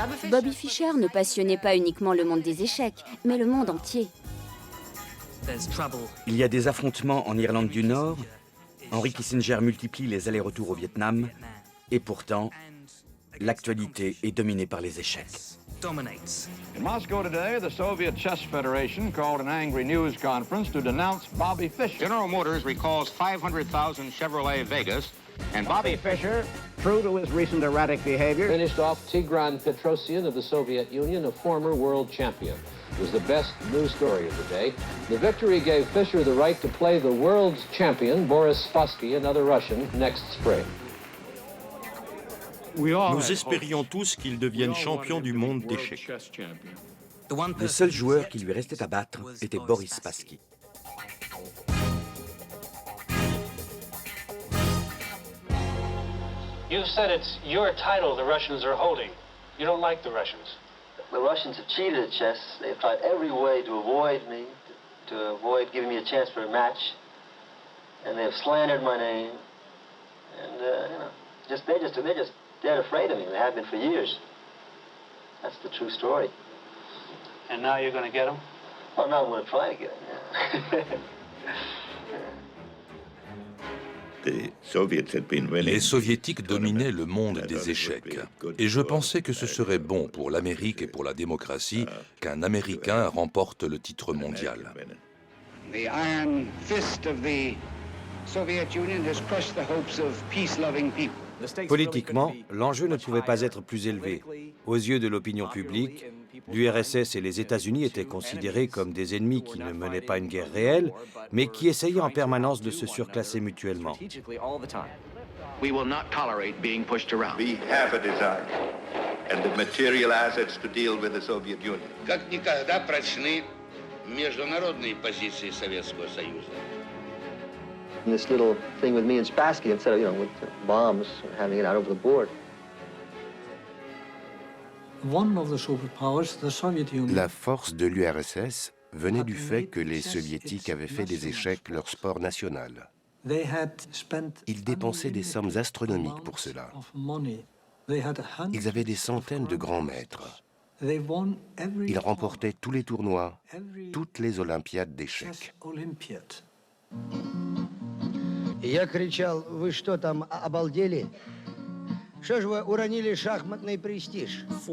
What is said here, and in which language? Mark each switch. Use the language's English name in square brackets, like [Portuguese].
[French] Bobby Fischer ne passionnait pas uniquement le monde des échecs, mais le monde entier. Il y a des affrontements en Irlande du Nord. Henry Kissinger multiplie les allers-retours au Vietnam. Et pourtant, l'actualité est dominée par les échecs. [English] In Moscow today, the Soviet Chess Federation called an angry news conference to denounce Bobby Fischer. General Motors recalls 500,000 Chevrolet Vegas, and Bobby Fischer, true to his recent erratic behavior, finished off Tigran Petrosyan of the Soviet Union, a former world champion. It was the best news story of the day. The victory gave Fischer the right to play the world's champion, Boris Spassky, another Russian, next spring. [French] Nous espérions tous qu'il devienne champion du monde d'échecs. Le seul joueur qui lui restait à battre était Boris Spassky. [English] You've said it's your title the Russians are holding. You don't like the Russians. The Russians have cheated at chess. They've tried every way to avoid me, to avoid giving me a chance for a match. And they've slandered my name. And, they're just dead afraid of me. They have been for years. That's the true story. And now you're going to get them? Well, now I'm going to try to get them, [French] Les Soviétiques dominaient le monde des échecs, et je pensais que ce serait bon pour l'Amérique et pour la démocratie qu'un Américain remporte le titre mondial. [English] The iron fist of the Soviet Union has crushed the hopes of peace-loving people. [French] Politiquement, l'enjeu ne pouvait pas être plus élevé. Aux yeux de l'opinion publique, l'URSS et les États-Unis étaient considérés comme des ennemis qui ne menaient pas une guerre réelle, mais qui essayaient en permanence de se surclasser mutuellement. [English] We will not tolerate being pushed around. We have a design and the material assets to deal with the Soviet Union. [Russian] Как никогда прочны международные позиции Советского Союза. [English] This little thing with me and Spassky, instead of, with bombs, having it out over the board. [French] La force de l'URSS venait du fait que les Soviétiques avaient fait des échecs leur sport national. Ils dépensaient des sommes astronomiques pour cela. Ils avaient des centaines de grands maîtres. Ils remportaient tous les tournois, toutes les Olympiades d'échecs. [Russian] Я кричал: вы что там, обалдели? Что же вы уронили шахматный престиж?